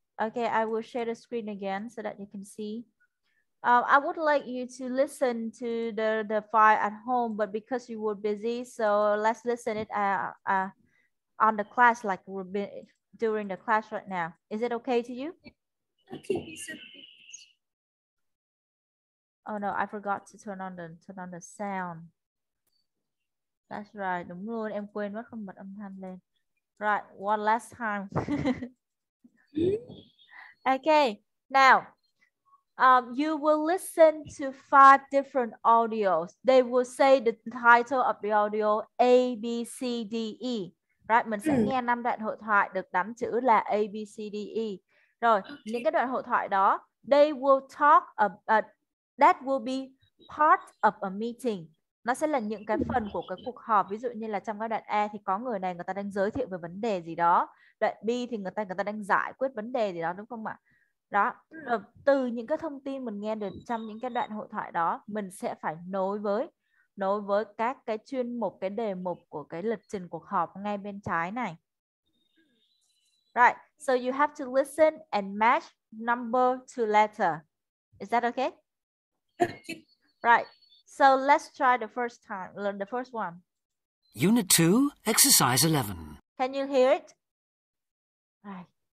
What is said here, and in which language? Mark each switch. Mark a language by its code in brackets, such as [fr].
[en] Okay, I will share the screen again so that you can see. I would like you to listen to the file at home, but because you were busy, so let's listen it on the class, like during the class right now. Is it okay to you? Okay, it's okay. Oh no, I forgot to turn on the sound. That's right, [vi] đúng luôn, em quên mất không bật âm thanh lên. [en] Right, one last time. Okay, now you will listen to 5 different audios. They will say the title of the audio A, B, C, D, E. [vi] Right, mình sẽ nghe 5 đoạn hội thoại được đánh chữ là A, B, C, D, E. Rồi, những cái đoạn hội thoại đó, [en] they will talk that will be part of a meeting. [vi] Nó sẽ là những cái phần của cái cuộc họp. Ví dụ như là trong cái đoạn A thì có người này người ta đang giới thiệu về vấn đề gì đó. Đoạn B thì người ta đang giải quyết vấn đề gì đó, đúng không ạ? Đó, rồi từ những cái thông tin mình nghe được trong những cái đoạn hội thoại đó, mình sẽ phải nối với các cái chuyên mục, cái đề mục của cái lịch trình cuộc họp ngay bên trái này. [en] Right, so you have to listen and match number to letter. Is that okay? Right, so let's try the first time, learn the first one. Unit 2, Exercise 11. Can you hear it? Right.